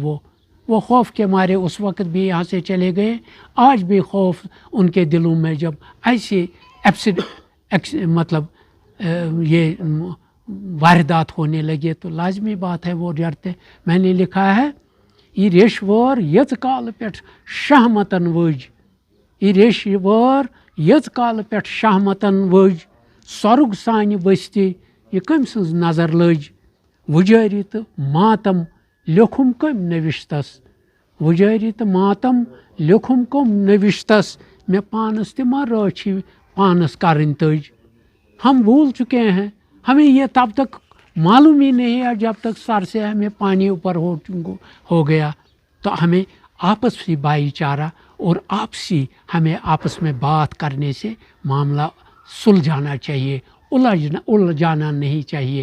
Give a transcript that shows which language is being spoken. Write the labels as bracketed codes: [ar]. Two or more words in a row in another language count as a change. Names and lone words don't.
[ur] وہ خوف کے مارے اس وقت بھی یہاں سے چلے گئے. آج بھی خوف ان کے دلوں میں، جب ایسے مطلب یہ واردات ہونے لگے تو لازمی بات ہے وہ ڈرتے. [ks] میں نے لکھا ہے یہ ریشور یت کال پٮ۪ٹھ شہمتن وج، یہ ریشور یت کال پٮ۪ٹھ شہمتن وج، سۄرُگ سانہِ بستی یہ کٔمۍ سٕنٛز نظر لٔج، وُجٲری تہٕ ماتم لیوٚکھُم کٔمۍ نوشتس، وُجٲری تہٕ ماتم لیوٚکھُم کٔمۍ نوشتس، مےٚ پانس تہِ ما رٲچھی پانس کرٕنۍ تٔج. [ur] ہم بھول چکے ہیں، ہمیں یہ تب تک معلوم ہی نہیں ہے جب تک سر سے ہمیں پانی اوپر ہو گیا. تو ہمیں آپسی بھائی چارہ اور ہمیں آپس میں بات کرنے سے معاملہ سلجھانا چاہیے، الجھانا نہیں چاہیے.